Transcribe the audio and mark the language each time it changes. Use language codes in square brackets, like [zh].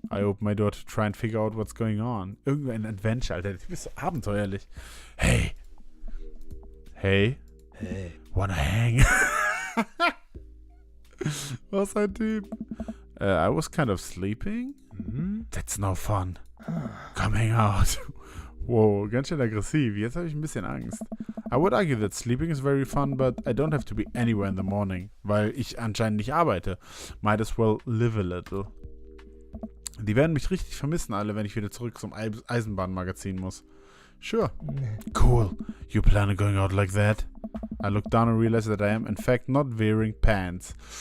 [en] I open my door to try and figure out what's going on. [de] Irgendein Adventure, Alter. Du bist so abenteuerlich. [en] Hey. Wanna hang? [de] Was ein Typ. [en] I was kind of sleeping. That's no fun. Come hang out. [de] Wow, ganz schön aggressiv. Jetzt habe ich ein bisschen Angst. [en] I would argue that sleeping is very fun, but I don't have to be anywhere in the morning, [de] weil ich anscheinend nicht arbeite. [en] Might as well live a little. [de] Die werden mich richtig vermissen, alle, wenn ich wieder zurück zum Eisenbahnmagazin muss. [en] Sure. Cool. You plan on going out like that? I look down and realize that I am, in fact, not wearing pants.